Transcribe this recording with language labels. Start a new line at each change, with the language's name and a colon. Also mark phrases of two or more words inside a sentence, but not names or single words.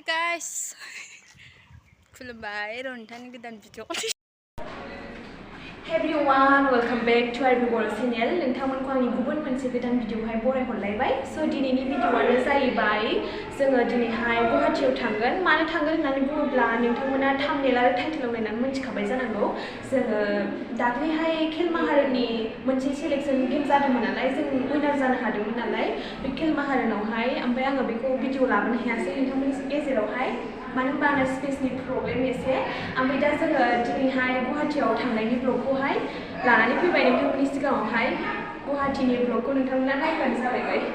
English: guys.
Bodo: खुलुमबाय रनथानि गोदान भिडिअ.
English: Hey everyone, welcome back to our बर' channel.
Bodo: नोंथांमोनखौ आंनि गुबुन मोनसे गोदान भिडिअहाय बरायहरलायबाय. So दिनैनि भिडिअआनो जाहैबाय जोङो दिनैहाय गुवाहाटीयाव थांगोन. मानो थांगोन होननानै बुङोब्ला नोंथांमोना थाम्बनेल आरो टाइटेलाव नायनानै मिथिखाबाय जानांगौ. जोङो दाख्लैहाय खेलमाहारनि मोनसे
English: selection game
Bodo: जादोंमोन नालाय जों उइनार जानो हादोंमोन नालाय बे खेलमाहारनावहाय ओमफ्राय आङो बेखौ भिडिअ लाबोनो हायासै नोंथांमोननि गेजेरावहाय मानो होनबा आंना
English: space problem
Bodo: एसे ओमफ्राय दा जोङो दिनैहाय गुवाहाटीयाव थांनायनि ब्लगखौहाय लानानै फैबाय नोंथांमोननि सिगाङावहाय गुवाहाटीनि ब्लगखौ नोंथांमोना नायबानो जाबाय